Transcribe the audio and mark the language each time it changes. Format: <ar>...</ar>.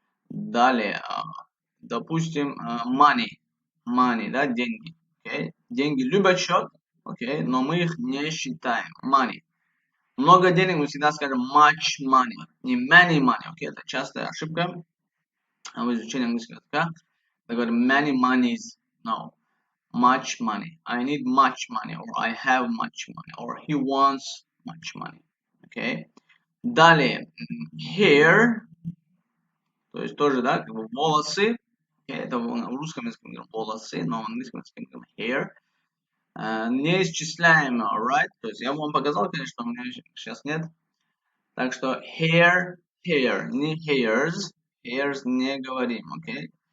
<ru>Далее, допустим, money, деньги, окей, деньги любят счет, окей, но мы их не считаем, money. Много денег мы всегда скажем much money, не many money, окей, это частая ошибка в изучении английского языка. Мы говорим</ru> <en>many monies, no, much money, I need much money, or I have much money, or he wants much money, окей.</en> <ru>Далее, hair, то есть тоже, как бы волосы, это в русском языке мы говорим волосы, но в английском языке мы говорим hair. Неисчисляемо, right? То есть я вам показал, конечно, у меня сейчас нет. Так что hair, не hairs не говорим, окей?</ru>